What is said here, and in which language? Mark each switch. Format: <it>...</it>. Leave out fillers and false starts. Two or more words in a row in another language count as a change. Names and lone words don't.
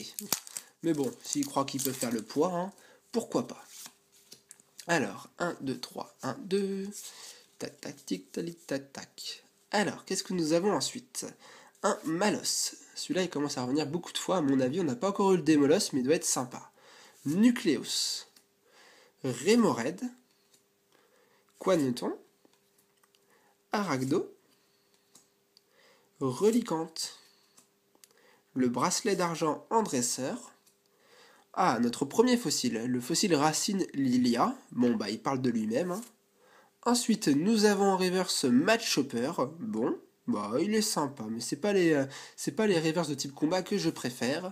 <fr>Mais bon, s'il croit qu'il peut faire le poids, pourquoi pas. Alors, 1, 2, 3, 1, 2. Tac, tac, tic, tac, tac, tac. Alors, qu'est-ce que nous avons ensuite? Un Malos. Celui-là, il commence à revenir beaucoup de fois. À mon avis, on n'a pas encore eu le Démolos, mais il doit être sympa. Nucleus. Remoraid. Quaneton. Aragdo. Relicante. Le bracelet d'argent en dresseur. Ah, notre premier fossile, le fossile Racine Lilia. Bon, bah, il parle de lui-même. Ensuite, nous avons en reverse Matchopper. Bon, bah, il est sympa, mais c'est pas les reverse de type combat que je préfère.</fr>